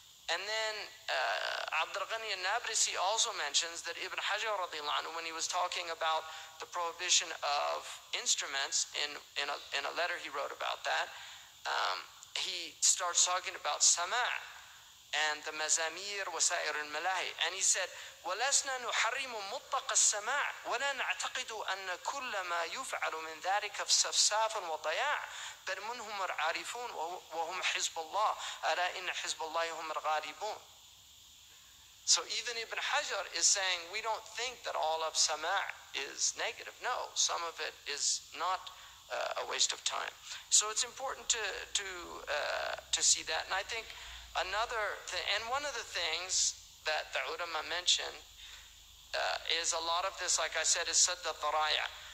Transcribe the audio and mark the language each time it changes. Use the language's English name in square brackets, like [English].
[English] And then Abdul Ghani al-Nablusi also mentions that Ibn Hajar radiallahu anhu, when he was talking about the prohibition of instruments in a letter he wrote about that, he starts talking about sama' and the mazamir [Arabic] وسائر الملاهي. And he said, ولسنا نحرم مطلق السماع ولا نعتقد أن كل ما يفعل من ذلك فسفساف وضياع بل منهم العارفون وهم حزب الله ألا إن حزب الله هم الغالبون. [English] So even Ibn Hajar is saying we don't think that all of sama' is negative. No, some of it is not a waste of time. So it's important to see that. And I think Another thing, and one of the things that the ulama mention is a lot of this, like I said, is sadd al-dharaya.